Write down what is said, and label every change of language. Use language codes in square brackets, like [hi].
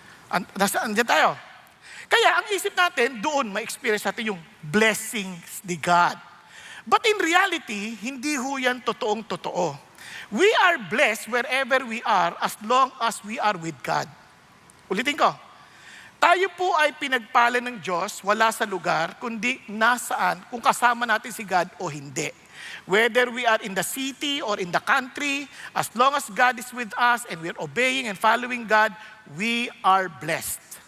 [tl] Andiyan tayo. Kaya ang isip natin, doon ma-experience natin yung blessings ni God. [en] But in reality, [tl] hindi ho yan totoong totoo. [en] We are blessed wherever we are as long as we are with God. [tl] Ulitin ko. Tayo po ay pinagpala ng Diyos, wala sa lugar, kundi nasaan, kung kasama natin si God o hindi. [en] Whether we are in the city or in the country, as long as God is with us and we're obeying and following God, we are blessed.